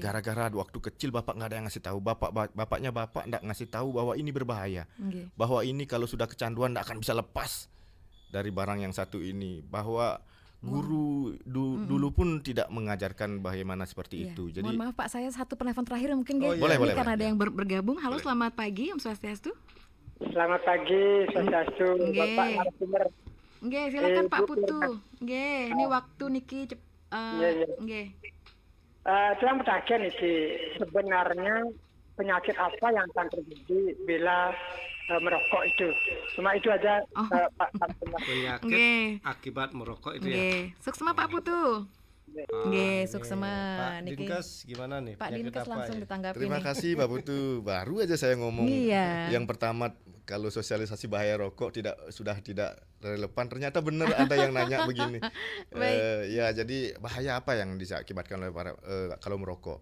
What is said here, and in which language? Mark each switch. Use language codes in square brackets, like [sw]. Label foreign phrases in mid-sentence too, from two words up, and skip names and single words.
[id] Gara-gara waktu kecil Bapak nggak ada yang ngasih tahu. Bapaknya Bapak nggak ngasih tahu bahwa ini berbahaya. Okay. Bahwa ini kalau sudah kecanduan nggak akan bisa lepas dari barang yang satu ini. Bahwa guru dulu pun tidak mengajarkan bagaimana seperti itu. Jadi mohon maaf Pak, saya satu penelpon terakhir mungkin guys. Boleh, Karena ada yang bergabung. Halo, selamat pagi, [ban] Om Swastiastu. [id] Selamat pagi, Swastiastu. Bapak narasumber. Nggih, silakan Pak Putu. Nggih, ini waktu niki nggih. Itu yang pertanyaan niki, sebenarnya penyakit apa yang akan terjadi bila merokok itu? Cuma itu aja Pak narasumber. Penyakit akibat merokok itu ya. [ban] Suksema Pak Putu. Nggih, suksema [id] Pak niki. Dinkes gimana nih? Pak Penyakit Dinkes apa langsung ya? ditanggapi terima nih. kasih Pak Putu. Baru aja saya ngomong. Iya. Yang pertama, kalau sosialisasi bahaya rokok sudah tidak relevan. Ternyata benar ada yang nanya begini. Ya, jadi bahaya apa yang diakibatkan oleh kalau merokok?